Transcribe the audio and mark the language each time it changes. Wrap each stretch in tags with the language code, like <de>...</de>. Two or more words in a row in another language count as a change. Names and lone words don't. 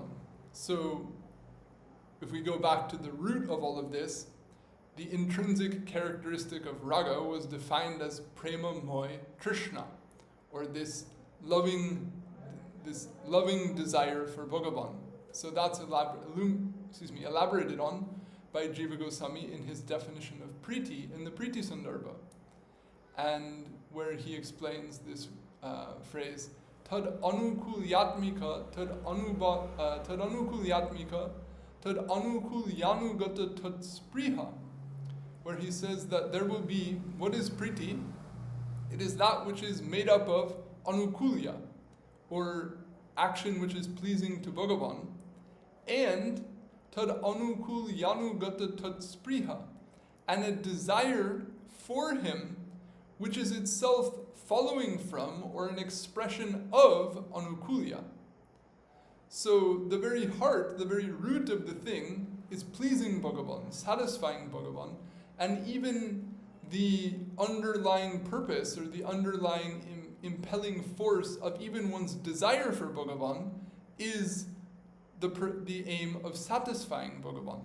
<en>So, if we go back to the root of all of this, the intrinsic characteristic of raga was defined as</en> <sa>प्रेम मय कृष्ण,</sa> <en>or this loving desire for Bhagavan. So that's elaborated on by Jiva Goswami in his definition of priti in the Priti Sandarbha, and where he explains this phrase,</en> <sa>तद् आनुकूल्यात्मिका, तद् आनुकूल्यात्मिका, तद् आनुकूल्यानुगता तद् स्पृहा,</sa> <en>where he says that there will be, what is priti? It is that which is made up of anukulya, or action which is pleasing to Bhagavan, and</en> <sa>तद् आनुकूल्य अनु गता तद् स्पृहा,</sa> <en>and a desire for him which is itself following from or an expression of anukulya. So the very heart, the very root of the thing is pleasing Bhagavan, satisfying Bhagavan, and even the underlying purpose or the underlying impelling force of even one's desire for Bhagavan is the aim of satisfying Bhagavan.</en>